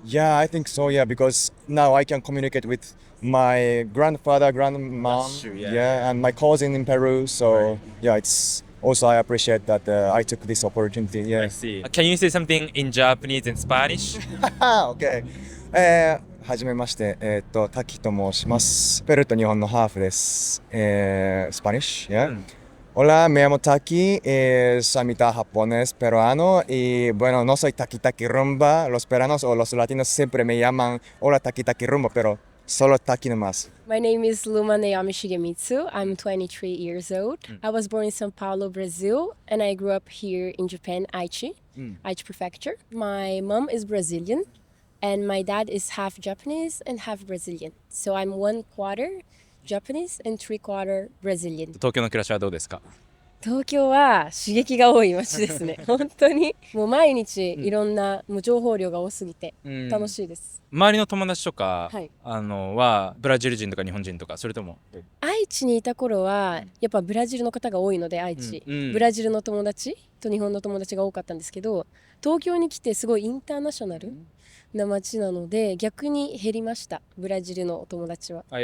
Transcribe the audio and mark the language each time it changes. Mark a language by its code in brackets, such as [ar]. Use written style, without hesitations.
[en] Yeah, I think so. Yeah, because now I can communicate with my grandfather, grandmom, That's true, and my cousin in Peru. So it's also I appreciate that I took this opportunity. Yeah. I see. Can you say something in Japanese and Spanish? Okay. [ja] はじめまして、滝と申します。ペルーと日本のハーフです。 [en] Spanish, yeah. [es] Hola, me llamo Taki, es a mitad japonés, peruano y bueno, no soy Taki Taki Rumba. Los peruanos o los latinos siempre me llaman Hola Taki Taki Rumba, pero solo Taki nomás. [en] My name is Luma Naomi Shigemitsu. I'm 23 years old. I was born in São Paulo, Brazil, and I grew up here in Japan, Aichi, Aichi Prefecture. My mom is Brazilian, and my dad is half Japanese and half Brazilian. So I'm 1/4 Japanese and 3/4 Brazilian. [ja] 東京の暮らしはどうですか？東京は刺激が多い街ですね。本当に。もう毎日いろんなもう情報量が多すぎて楽しいです。周りの友達とか、はいはブラジル人とか日本人とか、それとも愛知にいた頃はやっぱブラジルの方が多いので愛知、ブラジルの友達と日本の友達が多かったんですけど、東京に来てすごいインターナショナルな街なので逆に減りました、ブラジルのお友達は。